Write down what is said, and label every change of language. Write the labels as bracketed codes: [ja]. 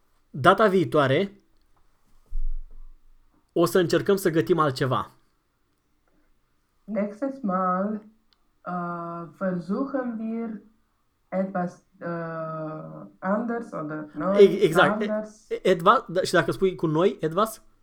[ro] Data viitoare o să încercăm să gătim altceva. [de] Nächstes Mal versuchen wir etwas anders oder noi. [ro] Exact. Etwas, și dacă spui cu noi, etwas?